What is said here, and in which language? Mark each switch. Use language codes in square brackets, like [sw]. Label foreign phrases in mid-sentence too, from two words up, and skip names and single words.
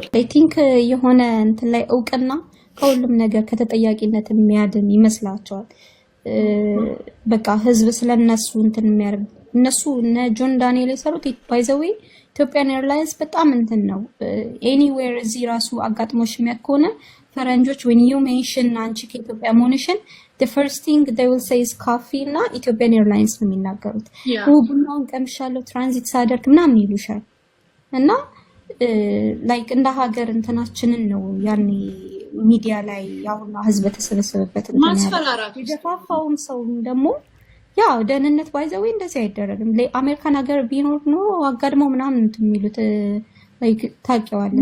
[en] I think [am] የሆነ እንትን ላይ እውቅና ከሁሉም ነገር ከተጠያቂነት የሚያድን ይመስላቸዋል። በቃ ህዝብ ስለነሱ እንትን የሚያደርግ እነሱ እነ ጆን ዳንኤል የሰሩት [en] by the way [am] ኢትዮጵያን ኤርላይንስ በጣም እንትን ነው። ኤኒዌር እዚህ ራሱ አጋጥሞሽ የሚያከሆነ ፈረንጆች [en] when you mention [am] አንቺ ከኢትዮጵያ መሆንሽን [en] the first thing they will say is coffee [am] እና ኢትዮጵያን ኤርላይንስ ነው የሚናገሩት። ቡናውን ቀምሻለሁ ትራንዚት ሳደርግ ምናምን ይሉሻል። እና ላይክ እንደ ሀገር እንትናችንን ነው ያኔ ሚዲያ ላይ ያውና ህዝብ ተሰበሰበበት ማስፈራራት የደፋፋውን ሰው ደግሞ ያው ደህንነት ባይዘው እንደዚህ አይደረግም። ለአሜሪካን ሀገር ቢኖር ነው አጋድመው ምናምን የሚሉት ላይክ ታውቂዋለሽ